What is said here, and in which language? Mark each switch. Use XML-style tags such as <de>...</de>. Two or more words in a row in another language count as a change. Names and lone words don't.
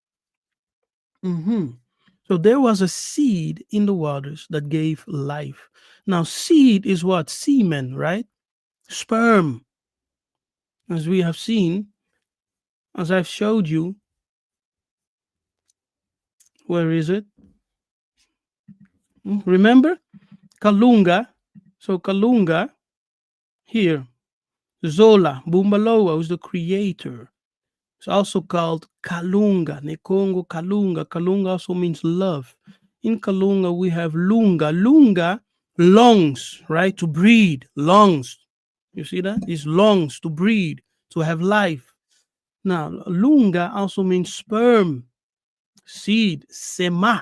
<en>So there was a seed in the waters that gave life. Now, seed is what? Semen, right? Sperm. As we have seen, as I've showed you, where is it? Remember? Kalunga. So Kalunga here Zola, Bumbaloa, who's the creator. It's also called Kalunga, Nekongo Kalunga. Kalunga also means love. In Kalunga, we have Lunga. Lunga, lungs, right? To breathe, lungs. You see that? These lungs to breathe, to have life. Now, Lunga also means sperm, seed, Sema.</en>